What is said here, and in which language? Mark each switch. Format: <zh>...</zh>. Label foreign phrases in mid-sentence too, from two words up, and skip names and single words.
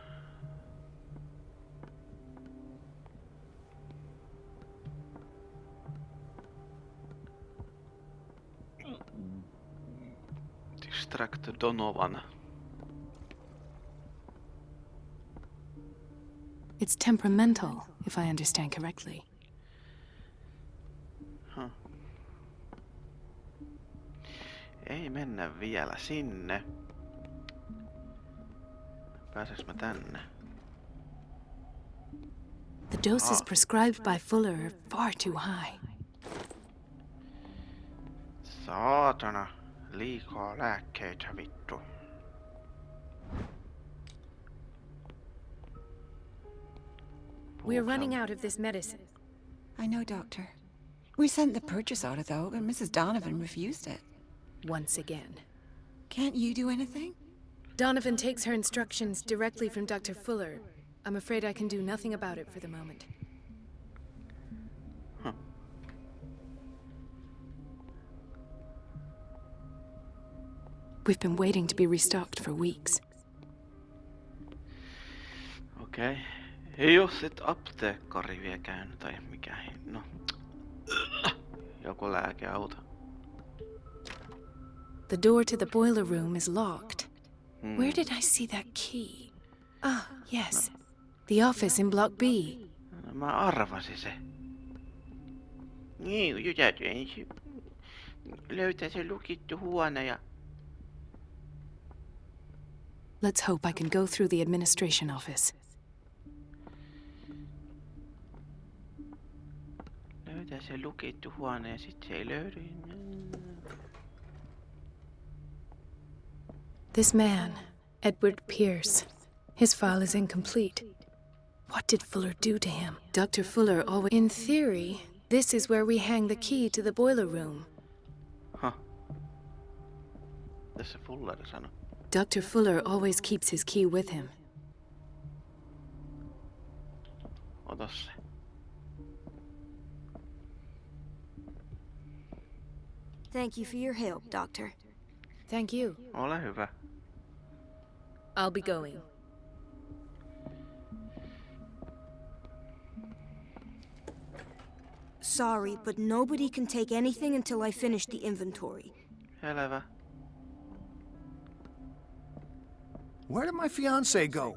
<en>Distract Donovan. It's temperamental, if I understand correctly.</en> <fi>Huh. Ei mennä vielä sinne. Pääseks mä tänne?</fi> <en>The doses prescribed by Fuller are far too high.</en> <fi>Saatana. Liikaa lääkkeitä, vittu.</fi> <en>We're running out of this medicine. I know, Doctor. We sent the purchase order, though, but Mrs. Donovan refused it. Once again. Can't you do anything? Donovan takes her instructions directly from Dr. Fuller. I'm afraid I can do nothing about it for the moment. Huh. We've been waiting to be restocked for weeks.</en> <fi>Okei. Ei oo sit apteekkari vielä käynyt tai mikä. No. Joku lääkeauto.</fi> <en>The door to the boiler room is locked. Where did I see that key? Ah, yes. The office in Block B.</en> <fi>No, mä arvasin se. Niin, jo täytyy ensin löytää se lukittu huone ja...</fi> <en>Let's hope I can go through the administration office.</en> <fi>Löytää se lukittu huone ja sit se ei löydy.</fi> <en>This man, Edward Pierce, his file is incomplete. What did Fuller do to him? Dr. Fuller always... In theory, this is where we hang the key to the boiler room.</en> <fi>Huh. Tässä Fuller sanoi.</fi> <en>Dr. Fuller always keeps his key with him.</en> <fi>Ota se.</fi> <en>Thank you for your help, Doctor. Thank you.</en> <fi>Ole hyvä.</fi> <en>I'll be going. Sorry, but nobody can take anything until I finish the inventory.</en> <fi>Selvä.</fi> <en>Where did my fiancée go?</en>